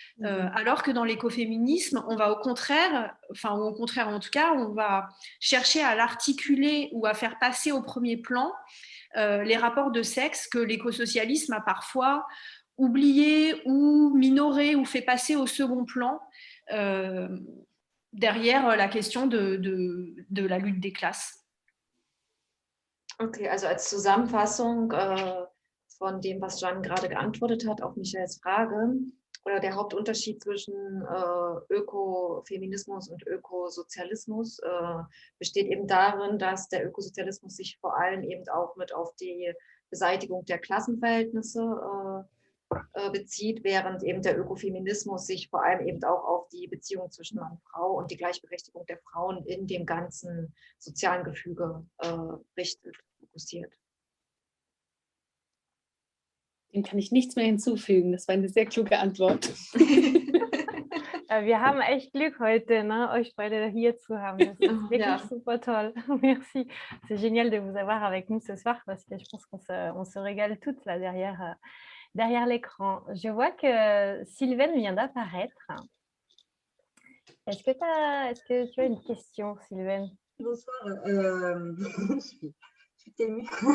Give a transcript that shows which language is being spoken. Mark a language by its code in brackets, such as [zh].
[fr] Alors que dans l'écoféminisme, on va au contraire en tout cas, on va chercher à l'articuler ou à faire passer au premier plan les rapports de sexe que l'écosocialisme a parfois oublié ou minoré ou fait passer au second plan derrière la question de la lutte des classes. [de] Okay, also als Zusammenfassung von dem, was Jeanne gerade geantwortet hat auf Michels Frage, oder der Hauptunterschied zwischen Ökofeminismus und Ökosozialismus besteht eben darin, dass der Ökosozialismus sich vor allem eben auch mit auf die Beseitigung der Klassenverhältnisse bezieht, während eben der Ökofeminismus sich vor allem eben auch auf die Beziehung zwischen Mann und Frau und die Gleichberechtigung der Frauen in dem ganzen sozialen Gefüge richtet, fokussiert. Dem kann ich nichts mehr hinzufügen. Das war eine sehr kluge Antwort. Wir haben echt Glück heute, ne, euch beide hier zu haben. Das ist wirklich Ja. super toll. [fr] Merci. C'est génial de vous avoir avec nous ce soir parce que je pense qu'on se régale toutes là derrière l'écran. Je vois que Sylvaine vient d'apparaître. Est-ce que tu as une question, Sylvaine? Bonsoir. Je suis émue.